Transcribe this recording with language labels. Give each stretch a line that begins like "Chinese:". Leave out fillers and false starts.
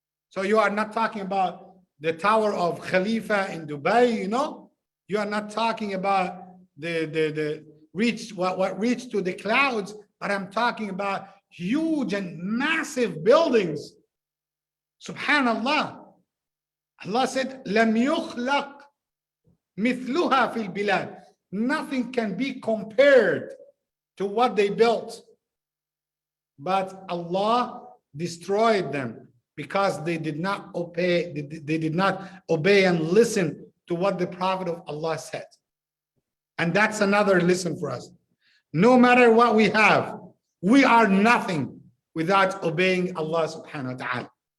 English: So you are not talking about the Tower of Khalifa in Dubai, you know? You are not talking about the reach, what reached to the clouds, but I'm talking about huge and massive buildings. Subhanallah. Allah said,
Arabic: لَمْ يُخْلَقْ مِثْلُهَا فِي الْبِلَادِ.
English: Nothing can be compared to what they built. But Allah destroyed them because they did not obey, they did not obey and listen to what the Prophet of Allah said. And that's another lesson for us. No matter what we have, we are nothing without obeying Allah subhanahu wa ta'ala.